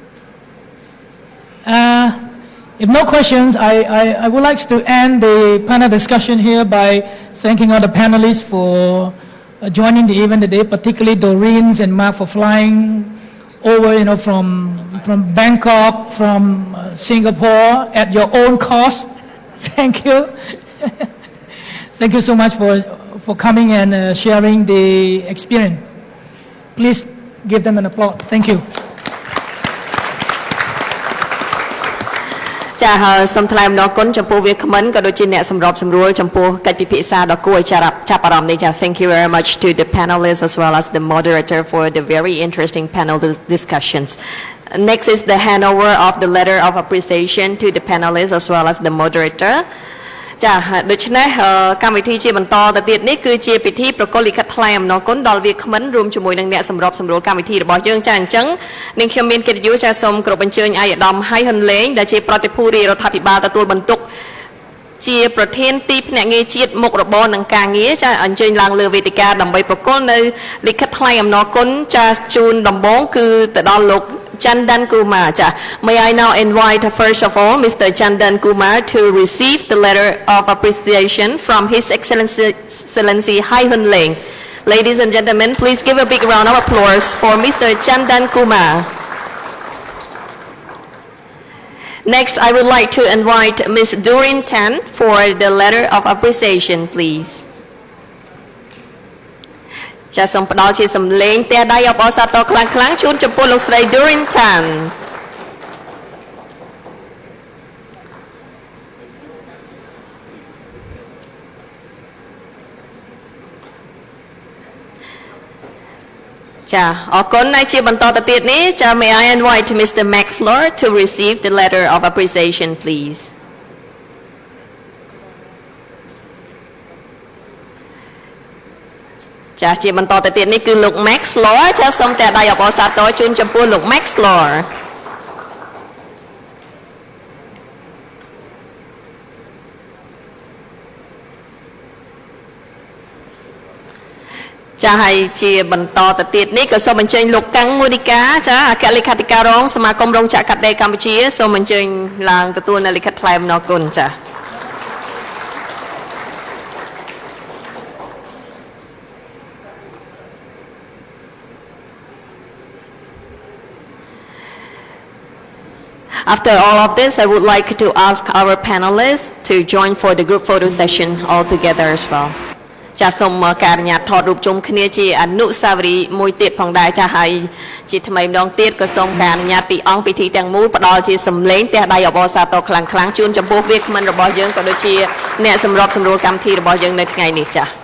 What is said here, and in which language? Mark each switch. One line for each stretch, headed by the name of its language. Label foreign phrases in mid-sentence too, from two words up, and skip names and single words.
English: If no questions, I would like to end the panel discussion here by thanking all the panelists for joining the event today, particularly Doreen and Mark for flying over, from Bangkok, from Singapore at your own cost. Thank you. Thank you so much for coming and sharing the experience. Please give them an applause. Thank you.
Khmer: ចាហើយសូមថ្លែងអំណរគុណចំពោះវាគ្មិនក៏ដូចជាអ្នកសម្របសម្រួលចំពោះកិច្ចពិភាក្សាដ៏គួរឲ្យចាប់អារម្មណ៍នេះចា
English: Thank you very much to the panelists as well as the moderator for the very interesting panel discussions. Next is the handover of the letter of appreciation to the panelists as well as the moderator.
Khmer: ចាដូច្នេះកម្មវិធីជាបន្តទៅទៀតនេះគឺជាពិធីប្រគល់លិខិតថ្លែងអំណរគុណដល់វាគ្មិនរួមជាមួយនឹងអ្នកសម្របសម្រួលកម្មវិធីរបស់យើងចាអញ្ចឹងនាងខ្ញុំមានកិត្តិយសចាសូមគោរពអញ្ជើញឯកឧត្តមហៃហ៊ុនលេងដែលជាប្រតិភូរាជរដ្ឋាភិបាលទទួលបន្ទុកជាប្រធានទីភ្នាក់ងារជាតិមុខរបរនិងការងារចាអញ្ជើញឡើងលើវេទិកាដើម្បីប្រគល់នៅលិខិតថ្លែងអំណរគុណចាជូនដំបូងគឺទៅដល់លោក Chandan Kumar.
English: May I now invite first of all Mr. Chandan Kumar to receive the letter of appreciation from His Excellency Hai Hun Leng. Ladies and gentlemen, please give a big round of applause for Mr. Chandan Kumar. Next, I would like to invite Ms. Doreen Tan for the letter of appreciation, please.
Khmer: ចាសូមផ្ដល់ជាសំឡេងទះដៃអបអរសាទរខ្លាំងៗជូនចំពោះលោកស្រី Doreen Tan ចាអរគុណហើយជាបន្តទៅទៀតនេះចា
English: May I invite Mr. Max Lord to receive the letter of appreciation, please.
Khmer: ចាជាបន្តទៅទៀតនេះគឺលោក Max Lord ចាសូមតែដៃអបអរសាទរជូនចំពោះលោក Max Lord ចាហើយជាបន្តទៅទៀតនេះក៏សូមអញ្ជើញលោកកាំងមូនីកាចាអគ្គលេខាធិការរងសមាគមរោងចក្រកាត់ដេរកម្ពុជាសូមអញ្ជើញឡើងទទួលនៅលិខិតថ្លែងអំណរគុណចា
English: After all of this, I would like to ask our panelists to join for the group photo session all together as well.
Khmer: ចាសូមការអនុញ្ញាតថតរូបជុំគ្នាជាអនុស្សាវរីយ៍មួយទៀតផងដែរចាហើយជាថ្មីម្ដងទៀតក៏សូមការអនុញ្ញាតពីអង្គពិធីទាំងមូលផ្ដល់ជាសម្លេងទះដៃអបអរសាទរខ្លាំងៗជូនចំពោះវាគ្មិនរបស់យើងក៏ដូចជាអ្នកសម្របសម្រួលកម្មវិធីរបស់យើងនៅថ្ងៃនេះចា